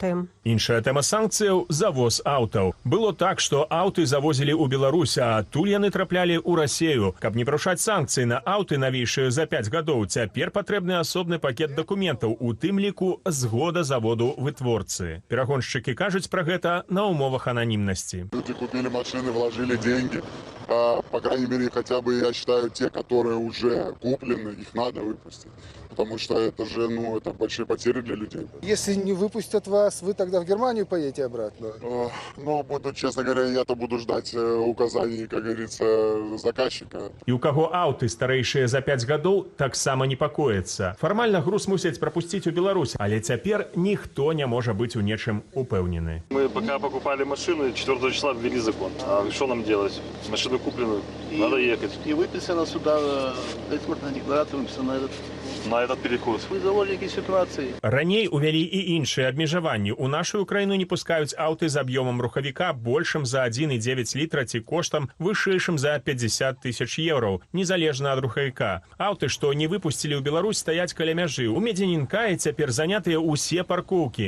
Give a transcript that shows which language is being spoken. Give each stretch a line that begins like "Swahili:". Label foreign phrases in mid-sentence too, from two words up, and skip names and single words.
Belarusian: Іншая тэма санкцыяў – завоз аўтаў. Было так, што аўты завозілі ў Беларусь, а адтуль яны траплялі ў Расею. Каб не парушаць санкцыі на аўты навейшыя за 5 гадоў, цяпер патрэбны асобны пакет дакументаў, у тым ліку згода заводу вытворцы. Перагоншчыкі кажуць пра гэта на умовах ананімнасці.
Russian: Люди купили машины, вложили деньги. По крайней мере, хотя бы, я считаю, те, которые уже куплены, их надо выпустить. Потому что это же, это большие потери для людей. Если не выпустят вас, вы тогда в Германию поедете обратно? Буду, честно говоря, я-то буду ждать указаний, как говорится, заказчика.
Belarusian: І у каго аўты старэйшыя за 5 гадоў, таксама непакоіцца. Фармальна груз мусяць прапусціць у Беларусь, але цяпер ніхто не можа быць у нечым упэўнены.
Russian: Мы пока покупали машину, 4 числа ввели закон. А что нам делать? Машину купленную, надо ехать. И выписано сюда, экспортная декларация выписана на этот переход. Вы заложники ситуации.
Belarusian: Раней увялі і іншыя абмежаванні. У нашу краіну не пускаюць аўты з аб'ёмам рухавіка большым за 1,9 літра ці коштам вышэйшым за 50 тысяч еўраў, незалежна ад рухавіка. Аўты, што не выпусцілі ў Беларусь, стаяць каля мяжы. У Медзянінкаі цяпер занятыя ўсе паркоўкі.